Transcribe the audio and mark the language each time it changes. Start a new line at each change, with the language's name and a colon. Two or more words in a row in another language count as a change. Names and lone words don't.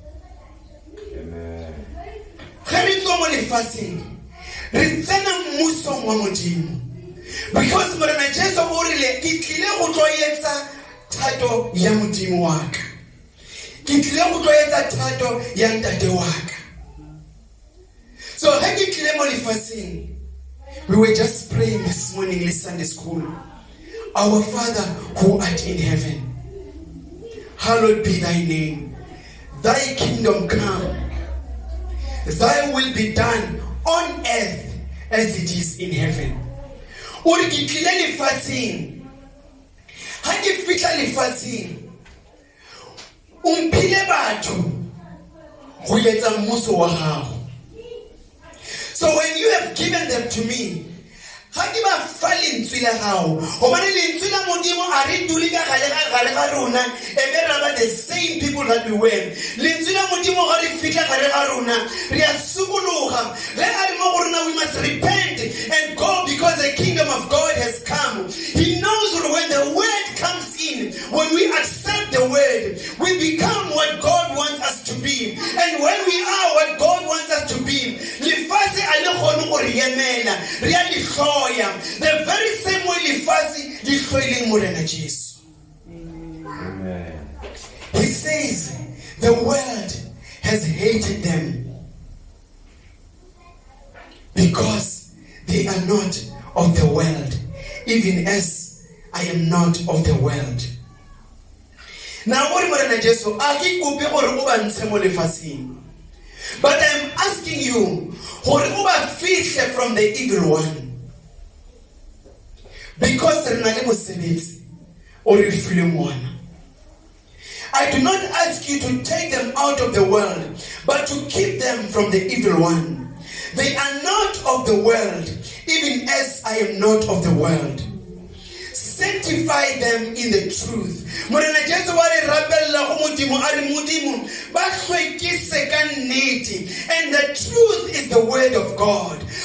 Northern Sotho: Ge re tswa mo lefaseng, re tsena mmusong wa modimo. Because morena Jesu o rile ke tlile go tlo etsa thato ya modimo wa ka. Ke tlile go tlo etsa thato ya ntate wa ka. So ge ke tlile mo lefaseng,
English: we were just praying this morning in Sunday school. Our Father who art in heaven, hallowed be thy name. Thy kingdom come. Thy will be done on earth as it is in heaven.
Northern Sotho: Uri ke tlile lefaseng. Ha ke fitla lefaseng, o mphile batho go etsa mmuso wa gago.
English: So when you have given them to me,
Northern Sotho: ga ke ba fa lentswe la gago, gobane lentswe la modimo a re dule ka gare ga rona, ebe re ba
English: the same people that we were.
Northern Sotho: Lentswe la modimo ga re fitla gare ga rona, re a sukologa. Ge a re mo go rona,
English: we must repent and go, because the kingdom of God has come. He knows when the word comes in, when we accept the word, we become what God wants us to be. And when we are what God wants us to be,
Northern Sotho: lefase a le kgone go re emela, re a le hloya,
English: the very same way
Northern Sotho: lefase le hloileng morena
English: Jesu. Amen. He says the world has hated them because they are not of the world, even as I am not of the world. Now, what
Northern Sotho: morena Jesu a ke kope gore o ba ntshe mo lefaseng,
English: but I am asking you
Northern Sotho: gore o ba fihle
English: from the evil one,
Northern Sotho: because re na le mosebetsi o re fileng ona.
English: I do not ask you to take them out of the world, but to keep them from the evil one. They are not of the world, even as I am not of the world. Sanctify them in the truth. And the truth is the word of God.